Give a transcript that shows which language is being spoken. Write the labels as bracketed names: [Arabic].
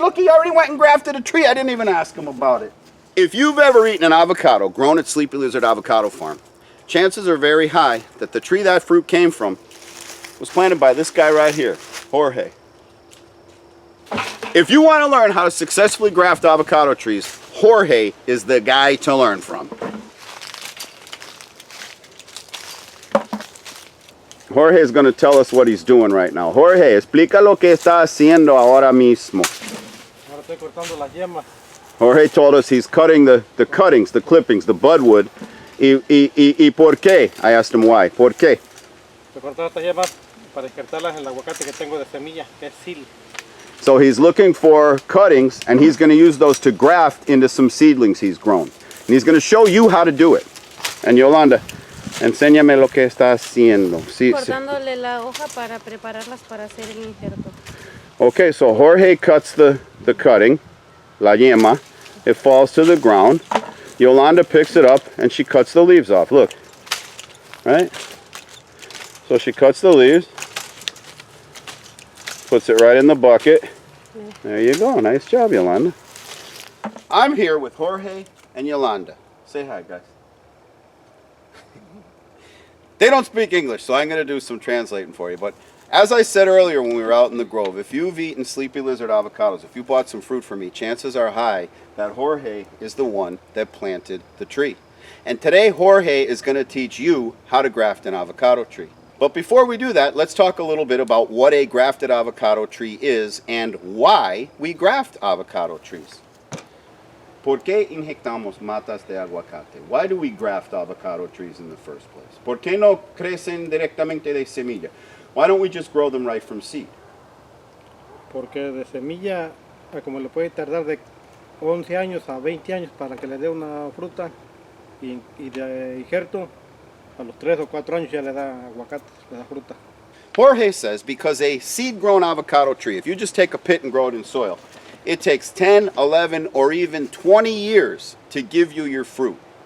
[English] Look, he already went and grafted a tree. I didn't even ask him about it. If you've ever eaten an avocado grown at Sleepy Lizard Avocado Farm, chances are very high that the tree that fruit came from was planted by this guy right here, Jorge. If you want to learn how to successfully graft avocado trees, Jorge is the guy to learn from. Jorge is going to tell us what he's doing right now. [Spanish] Jorge, explica lo que está haciendo ahora mismo. Ahora estoy cortando las yemas. [English] Jorge told us he's cutting the cuttings, the clippings, the budwood. [Spanish] ¿Y por qué? [English] I asked him why. [Spanish] ¿Por qué? Estoy cortando estas yemas para injertarlas en el aguacate que tengo de semilla, que es sil. [English] So he's looking for cuttings, and he's going to use those to graft into some seedlings he's grown. And he's going to show you how to do it. [Spanish] And Yolanda, enséñame lo que está haciendo. Sí, cortándole la hoja para prepararlas para hacer el injerto. [English] Okay, so Jorge cuts the cutting, [Spanish] la yema. [English] It falls to the ground. Yolanda picks it up and she cuts the leaves off. Look, right? So she cuts the leaves, puts it right in the bucket. There you go. Nice job, Yolanda. I'm here with Jorge and Yolanda. Say hi, guys. They don't speak English, so I'm going to do some translating for you. But as I said earlier when we were out in the grove, if you've eaten Sleepy Lizard avocados, if you bought some fruit from me, chances are high that Jorge is the one that planted the tree. And today Jorge is going to teach you how to graft an avocado tree. But before we do that, let's talk a little bit about what a grafted avocado tree is and why we graft avocado trees. [Spanish] ¿Por qué inyectamos matas de aguacate? [English] Why do we graft avocado trees in the first place? [Spanish] ¿Por qué no crecen directamente de semilla? [English] Why don't we just grow them right from seed? [Spanish] Porque de semilla, como le puede tardar de 11 años a 20 años para que le dé una fruta, y de injerto, a los 3 o 4 años ya le da aguacate, le da fruta. [English] Jorge says because a seed-grown avocado tree, if you just take a pit and grow it in soil, it takes 10, 11, or even 20 years to give you your fruit.